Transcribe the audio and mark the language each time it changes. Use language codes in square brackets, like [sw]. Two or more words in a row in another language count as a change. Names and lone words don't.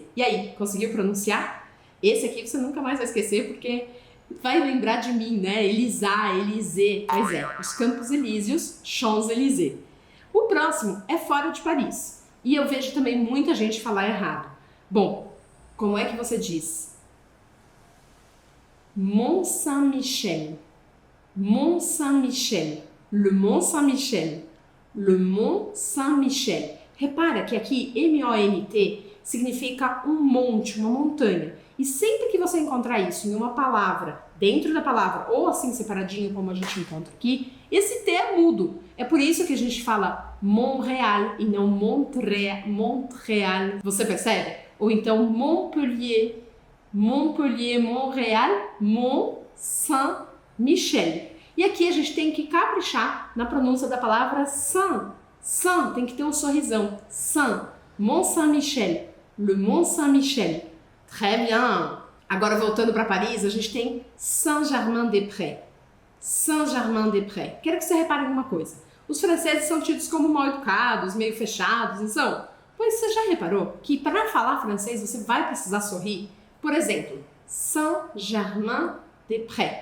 [pt] E aí, conseguiu pronunciar? Esse aqui você nunca mais vai esquecer, porque vai lembrar de mim, né? Elisa, Élysée. Pois é, os Campos Elíseos, Champs-Élysées. O próximo é fora de Paris. E eu vejo também muita gente falar errado. Bom, como é que você diz? Mont Saint-Michel. Mont Saint-Michel. Le Mont Saint-Michel. Le Mont Saint-Michel. Repara que aqui, M-O-N-T, significa um monte, uma montanha. E sempre que você encontrar isso em uma palavra, dentro da palavra, ou assim separadinho como a gente encontra aqui, esse T é mudo. É por isso que a gente fala Montréal e não Montréal. Você percebe? Ou então Montpellier, Montréal, Mont Saint-Michel. E aqui a gente tem que caprichar na pronúncia da palavra Saint. Saint tem que ter um sorrisão. Saint. Mont Saint-Michel. Le Mont Saint-Michel. [fr] Très bien. [pt] Agora, voltando para Paris, a gente tem Saint-Germain-des-Prés. Saint-Germain-des-Prés. Quero que você repare em uma coisa. Os franceses são tidos como mal educados, meio fechados, não são? Pois você já reparou que para falar francês você vai precisar sorrir? Por exemplo, Saint-Germain-des-Prés.